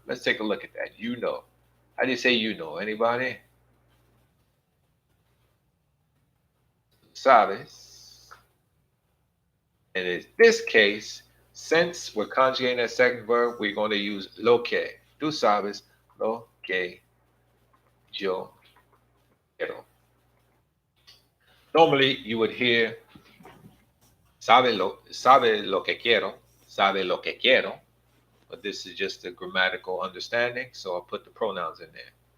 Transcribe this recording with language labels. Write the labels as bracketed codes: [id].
[en] Let's take a look at that. You know. How do you say you know? Anybody? [es] Sabes. [en] And in this case, since we're conjugating that second verb, we're going to use lo que. [es] Tú sabes lo que yo quiero. [en] Normally, you would hear [es] sabe lo que quiero, sabe lo que quiero, [en] but this is just a grammatical understanding, so I'll put the pronouns in there.